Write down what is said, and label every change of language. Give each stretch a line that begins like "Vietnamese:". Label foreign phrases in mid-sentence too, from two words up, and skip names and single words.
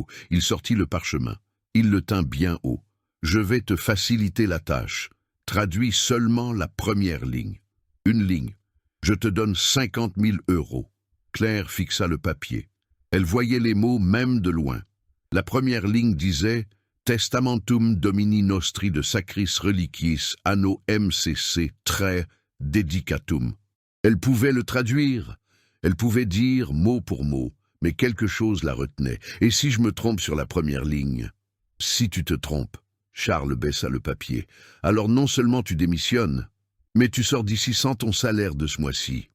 French: Il sortit le parchemin. Il le tint bien haut. « Je vais te faciliter la tâche. Traduis seulement la première ligne. Une ligne. Je te donne 50 000 €. Claire fixa le papier. Elle voyait les mots même de loin. La première ligne disait «
Latin: Testamentum Domini Nostri de Sacris Reliquiis Anno MCC Dedicatum ».
French: Elle pouvait le traduire. Elle pouvait dire mot pour mot, mais quelque chose la retenait. Et si je me trompe sur la première ligne? Si tu te trompes, Charles baissa le papier, alors non seulement tu démissionnes, mais tu sors d'ici sans ton salaire de ce mois-ci.